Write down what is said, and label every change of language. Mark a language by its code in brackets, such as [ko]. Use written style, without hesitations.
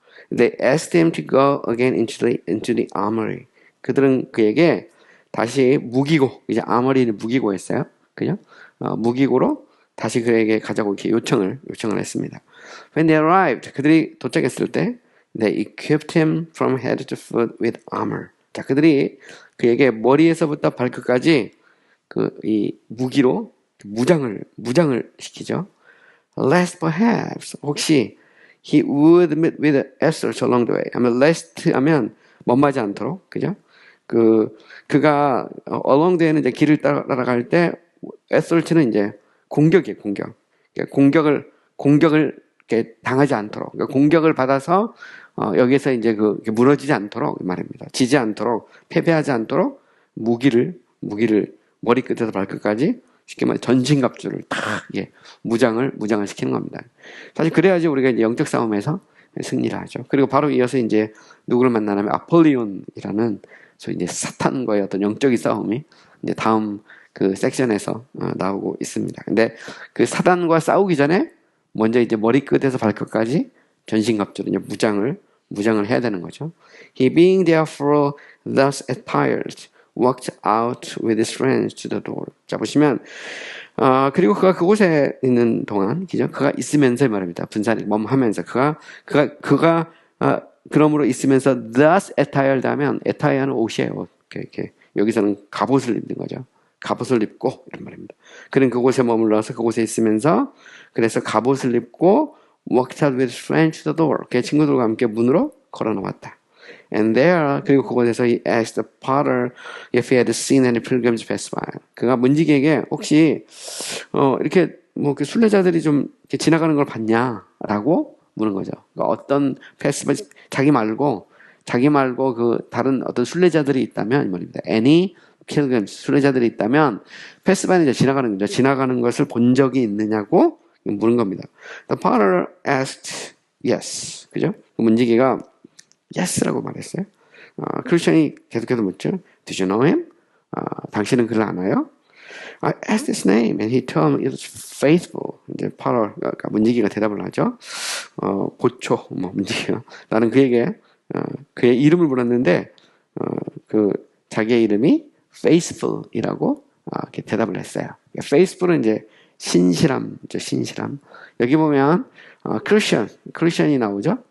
[en] They asked him to go again into the armory. [ko] 그들은 그에게 다시 무기고, 이제 아머리는 무기고였어요. 그죠? 무기고로 다시 그에게 가자고 이렇게 요청을 했습니다. [en] When they arrived, [ko] 그들이 도착했을 때, [en] they equipped him from head to foot with armor. [ko] 자, 그들이 그에게 머리에서부터 발끝까지 이 무기로 무장을 시키죠. [en] Lest perhaps, 혹시 he would meet with assaults along the way. [ko] 하면 lest 하면 멋마지 않도록, 그죠? 그가 [en] along the way [ko] 는 이제 길을 따라갈 때 assault는 이제 공격이에요, 공격. 공격을 이렇게 당하지 않도록, 그러니까 공격을 받아서 여기서 이제 무너지지 않도록 말입니다. 지지 않도록, 패배하지 않도록 무기를 머리끝에서 발끝까지 쉽게 말해 전신갑주를 딱 무장을 시키는 겁니다. 사실 그래야지 우리가 이제 영적 싸움에서 승리를 하죠. 그리고 바로 이어서 이제 누구를 만나냐면 아폴리온이라는 소위 이제 사탄과의 어떤 영적인 싸움이 이제 다음 그 섹션에서 나오고 있습니다. 근데 그 사단과 싸우기 전에 먼저 이제 머리끝에서 발끝까지 전신갑주로 이제 무장을 해야 되는 거죠. [en] He being therefore thus attired walked out with his friends to the door. [ko] 자 보시면 그리고 그가 그곳에 있는 동안 그가 있으면서 말입니다. 분산이 멈하면서 그가 그러므로 있으면서 [en] thus attired [ko] 하면 attire는 옷이에요. 이렇게 여기서는 갑옷을 입는 거죠. 갑옷을 입고 이런 말입니다. 그는 그곳에 머물러서 그곳에 있으면서 그래서 갑옷을 입고 [en] walked out with his friends to the door. [ko] 그 친구들과 함께 문으로 걸어 나왔다. [en] And there, [ko] 그리고 그곳에서 [en] he asked the potter if he had seen any pilgrims pass by. [ko] 그가 문지기에게 혹시 이렇게 뭐 그 순례자들이 좀 이렇게 지나가는 걸 봤냐라고 묻는 거죠. 그러니까 어떤 패스 자기 말고 그 다른 어떤 순례자들이 있다면 이 말입니다. [en] Any pilgrims [ko] 순례자들이 있다면 패스바는 이제 지나가는 거죠. 지나가는 것을 본 적이 있느냐고 묻는 겁니다. [en] The potter asked yes. 그죠? [ko] 그 문지기가 yes라고 말했어요. 크리스천이 계속해서 묻죠. [en] Did you know him? [ko] 당신은 그를 아나요? [en] I asked his name and he told me it was faithful. [ko] 이제 potter, 그러니까 문지기가 대답을 하죠. 보초, 문지기가. 나는 그에게 그의 이름을 물었는데 그 자기의 이름이 faithful이라고 이렇게 대답을 했어요. faithful은 이제 신실함이죠. 신실함. 여기 보면 크리스천이 나오죠.